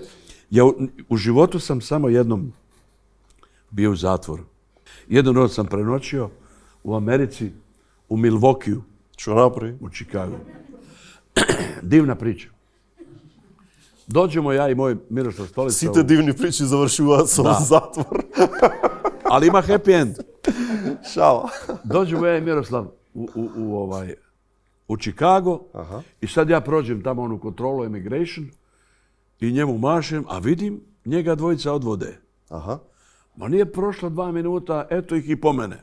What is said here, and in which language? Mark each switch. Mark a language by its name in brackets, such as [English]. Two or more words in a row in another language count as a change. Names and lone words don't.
[Serbian] Ja u životu sam samo jednom bio u zatvoru. Jednu noć sam prenoćio u Americi, u Milwaukeeu. Čo napravi? U Chicagu. Divna priča. Dođemo ja i moj Miroslav Stolica. [Macedonian] Сите дивни причи завршуваат со затвор. [Serbian] Ali ima [English] happy end. [Serbian] Šala. Dođemo ja i Miroslav u Chicago i sad ja prođem tamo onu kontrolu immigration i njemu mašem, a vidim njega dvojica odvode. Ma nije prošlo 2 minuta, eto ih i po mene.